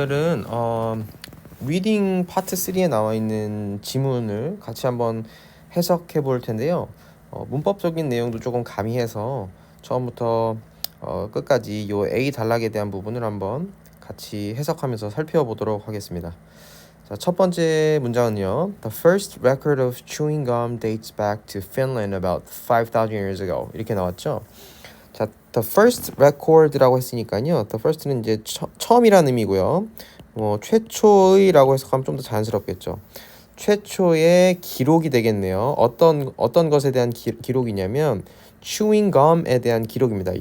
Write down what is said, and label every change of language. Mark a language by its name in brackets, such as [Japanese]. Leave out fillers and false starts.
[Korean] 오늘은 리딩 파트 3에 나와 있는 지문을 같이 한번 해석해 볼 텐데요. 문법적인 내용도 조금 가미해서 처음부터 끝까지 요 A 단락에 대한 부분을 한번 같이 해석하면서 살펴보도록 하겠습니다. 자, 첫 번째 문장은요. [English] The first record of chewing gum dates back to Finland about 5,000 years ago. [Korean] 이렇게 나왔죠. 자, [English] the first record [Korean] 라고 했으니까요. the first는 이제 처음이라는 의미고요. 최초의라고 해석하면 좀 더 자연스럽겠죠. 최초의 기록이 되겠네요. 어떤 것에 대한 기록이냐면 chewing gum에 대한 기록입니다.